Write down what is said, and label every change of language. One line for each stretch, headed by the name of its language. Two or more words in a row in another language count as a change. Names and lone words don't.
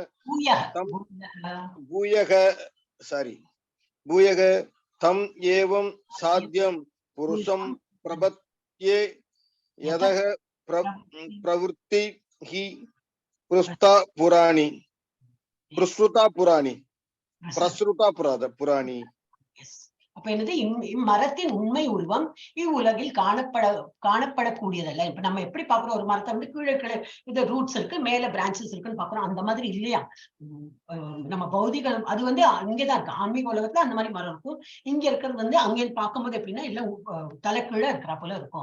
Sanskrit: भूयः तम एवं साध्यं पुरुषं प्रपद्ये यतः प्रवृत्ति हि प्रसृता पुराणी.
Tamil: அப்ப என்னது? இம்மரத்தின் உண்மை உருவம் இவ்வுலகில் காணப்படக்கூடியதல்ல. இப்ப நம்ம எப்படி பாக்குறோம், ஒரு மரத்தை வந்து கீழே இது ரூட்ஸ் இருக்கு, மேல பிரான்சஸ் இருக்குன்னு பாக்குறோம், அந்த மாதிரி இல்லையா நம்ம பௌதிகம். அது வந்து அங்கேதான் இருக்கு, ஆன்மீக உலகத்துல அந்த மாதிரி மரம் இருக்கும். இங்க இருக்கிறது வந்து அங்கே பார்க்கும்போது எப்படின்னா எல்லாம் தலை கீழே இருக்கிற போல இருக்கும்.